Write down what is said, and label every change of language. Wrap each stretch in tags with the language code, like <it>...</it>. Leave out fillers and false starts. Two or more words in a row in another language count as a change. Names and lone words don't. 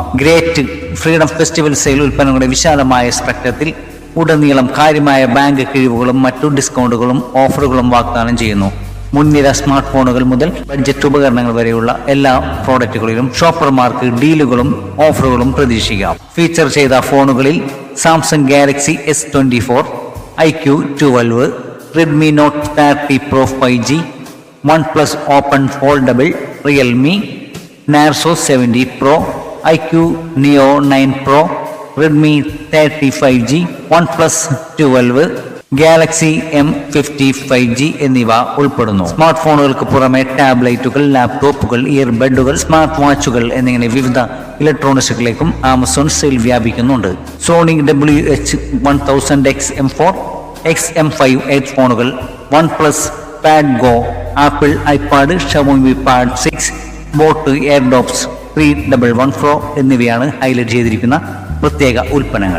<ml>ഗ്രേറ്റ് ഫ്രീഡം ഫെസ്റ്റിവൽ സെയിൽ ഉൽപ്പന്നങ്ങളുടെ വിശാലമായ സ്പെക്ട്രത്തിൽ ഉടനീളം കാര്യമായ ബാങ്ക് കിഴിവുകളും മറ്റു ഡിസ്കൗണ്ടുകളും ഓഫറുകളും വാഗ്ദാനം ചെയ്യുന്നു. മുൻനിര</ml> <en>smart phones</en> <ml>മുതൽ ബഡ്ജറ്റ് ഉപകരണങ്ങൾ വരെയുള്ള എല്ലാ പ്രോഡക്റ്റുകളിലും ഷോപ്പർമാർക്ക് ഡീലുകളും ഓഫറുകളും പ്രതീക്ഷിക്കാം. ഫീച്ചർ ചെയ്ത ഫോണുകളിൽ സാംസങ് ഗാലക്സി S24, iQ12, Redmi Note 30 Pro 5G, OnePlus Open Foldable, Realme Narzo 70 Pro, iQ Neo 9 Pro, Redmi 30 5G, OnePlus 12, ഗാലക്സി M50 5G എന്നിവ ഉൾപ്പെടുന്നു.</ml> <en>smart phones</en> <ml>പുറമെ ടാബ്ലറ്റുകൾ, ലാപ്ടോപ്പുകൾ, ഇയർബഡുകൾ,</ml> <en>smart watches</en> <ml>എന്നിങ്ങനെ വിവിധ ഇലക്ട്രോണിക്സുകളിലേക്കും ആമസോൺ സെയിൽ വ്യാപിക്കുന്നുണ്ട്. സോണി WH-1000 XM4, XM5 ഫോണുകൾ, OnePlus Pad Go, ആപ്പിൾ ഐപാഡ്, Xiaomi Pad 6, ബോട്ട് എയർഡോപ്സ് 311 Pro എന്നിവയാണ് ഹൈലൈറ്റ് ചെയ്തിരിക്കുന്ന പ്രത്യേക ഉൽപ്പന്നങ്ങൾ.</ml>